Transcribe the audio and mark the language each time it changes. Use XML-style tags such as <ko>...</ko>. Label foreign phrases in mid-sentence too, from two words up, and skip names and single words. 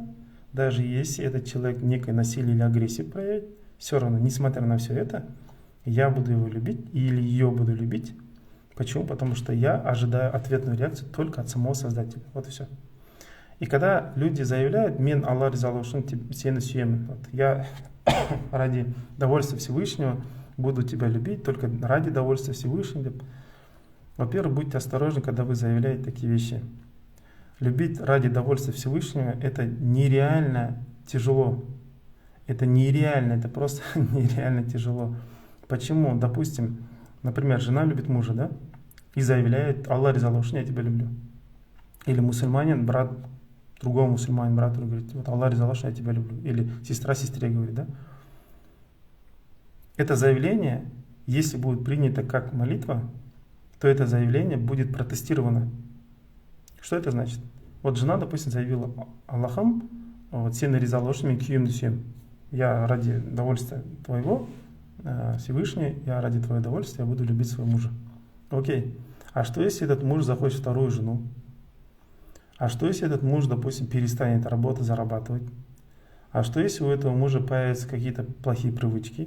<ru>Даже если этот человек некое насилие или агрессию проявит. Все равно, несмотря на все это, я буду его любить или ее буду любить. Почему? Потому что я ожидаю ответную реакцию только от самого Создателя. Вот и все. И когда люди заявляют,</ru> <kk>«Мен Аллах ризалығы үшін сені сүйемін»,</kk> <ru>вот, я ради довольствия Всевышнего буду тебя любить, только ради довольствия Всевышнего. Во-первых, будьте осторожны, когда вы заявляете такие вещи. Любить ради довольствия Всевышнего – это нереально тяжело. Это нереально, это просто нереально тяжело. Почему? Допустим, например, жена любит мужа, да? И заявляет,</ru> <kk>Аллах ризалығы үшін</kk> <ru>я тебя люблю. Или мусульманин, брат, другому мусульманин, брату говорит, вот</ru> <kk>Аллах ризалығы үшін</kk> <ru>я тебя люблю. Или сестра сестре говорит, да? Это заявление, если будет принято как молитва, то это заявление будет протестировано. Что это значит? Вот жена, допустим, заявила, Аллахом, вот,</ru> <kk>сені ризалығы үшін мен күйеуімді сүйемін.</kk> <ru>Я ради довольствия твоего, Всевышний, я ради твоего удовольствия буду любить своего мужа. Окей. А что если этот муж захочет вторую жену? А что если этот муж, допустим, перестанет работать, зарабатывать? А что если у этого мужа появятся какие-то плохие привычки?</ru>